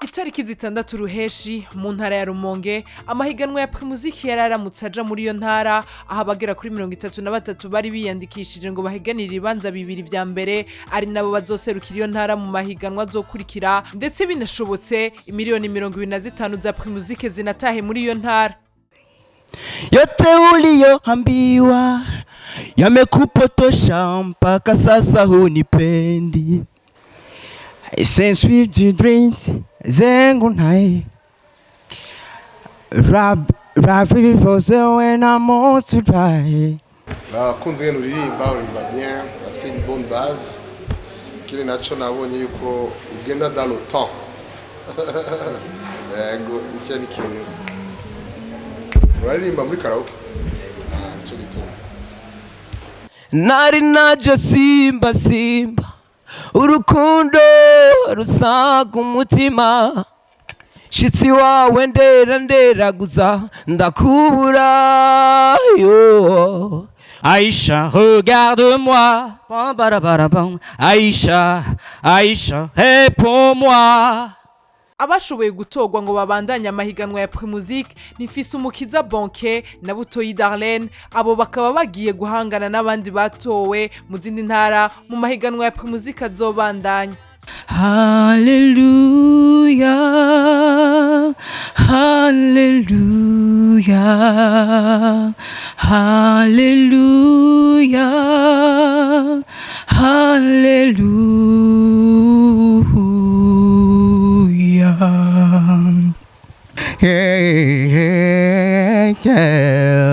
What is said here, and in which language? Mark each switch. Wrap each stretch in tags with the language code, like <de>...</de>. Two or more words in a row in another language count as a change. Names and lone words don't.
<rn>itariki zitandatu ruheshi mu ntara ya Rumonge amahiganwa ya Primusic yararamutse aja muri iyo ntara aho abagera kuri 33 bari biyandikishije ngo bahiganire ibibanza bibiri vya mbere ari nabo bazoserukira iyo ntara mu mahiganwa azokurikira ndetse binashobotse imiliyoni 25 za Primusic zinatahe muri iyo ntara.</rn> <sw>Yote uliyoambiwa yamekupotosha mpaka sasa hunipendi. Since we dreams zengu nai Rabi rose when I'm all to die.</sw> <rn>Kunze ngene uririmba bien, afise</rn> <fr>une bonne base.</fr> <rn>Kile nacho nabonye yuko ugenda</rn> <fr>dans le temps.</fr> <rn>Yego ikeni kintu. Uririmba muri karaoke. Cyo gituma. Nari naje simba urukundo rusaga umutima shitsi wawe ndera guza ndakubura yo</rn> <fr>Aïcha regarde-moi Aïcha réponds-moi.</fr> <rn>Abashoboye gutogwa ngo babandanye amahiganwa ya Primusic ni Fils Umukiza Bonke na Butoyi Darlene, abo bakaba bagiye guhangana n'abandi batowe mu zindi ntara mu mahiganwa ya Primusic azobandanya. Hallelujah, hallelujah, hallelujah, hallelujah. Yeah.</rn>